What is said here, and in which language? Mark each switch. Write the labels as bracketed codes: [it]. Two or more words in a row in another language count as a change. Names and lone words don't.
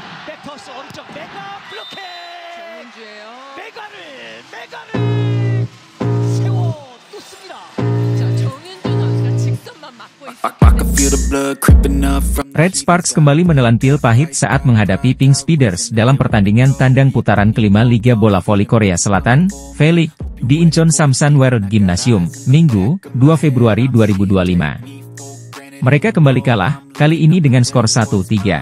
[ko] 백토스 오른쪽 메가 블로킹. 정은주예요. 메가를 세워 놓습니다. 자, 정은주 선수가 직선만 막고 있습니다. [id] Red Sparks kembali menelan pil pahit saat menghadapi Pink Speeders dalam pertandingan tandang putaran kelima Liga Bola Voli Korea Selatan, V-League, di Incheon Samsan World Gymnasium, Minggu, 2 Februari 2025. Mereka kembali kalah, kali ini dengan skor 1-3.